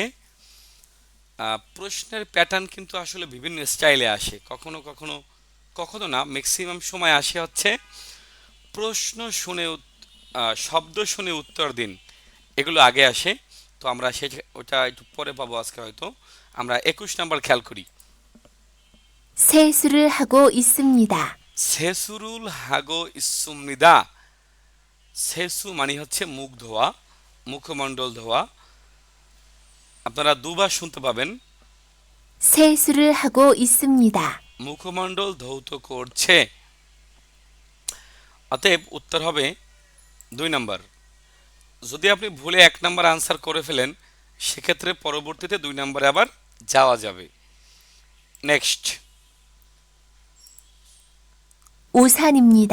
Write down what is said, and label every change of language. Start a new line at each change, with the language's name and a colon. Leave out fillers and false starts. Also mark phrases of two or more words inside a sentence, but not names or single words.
Bangla: প্রশ্নের প্যাটার্ন কিন্তু আসলে বিভিন্ন স্টাইলে আসে, কখনো কখনো কখনো না, ম্যাক্সিমাম সময় আসে হচ্ছে প্রশ্ন শুনে শব্দ শুনে উত্তর দিন, এগুলো আগে আসে। তো আমরা ওটা একটু পরে পাবো আজকে হয়তো। আমরা 21 নাম্বার খেয়াল করি।
Korean: 세수를 하고 있습니다. 세수를 하고 있습니다.
Bangla: সেসু মানে হচ্ছে মুখ ধোয়া, মুখমণ্ডল ধোয়া। আপনারা দুবার শুনতে পাবেন,
Korean: 세수를 하고 있습니다.
Bangla: মুখমণ্ডল ধৌত করছে। অতএব উত্তর হবে 2 নাম্বার। যদি আপনি ভুলে 1 নাম্বার আনসার করে ফেলেন, সেক্ষেত্রে পরবর্তীতে 2 নাম্বারে আবার যাওয়া যাবে। নেক্সট,
Korean: 우산입니다.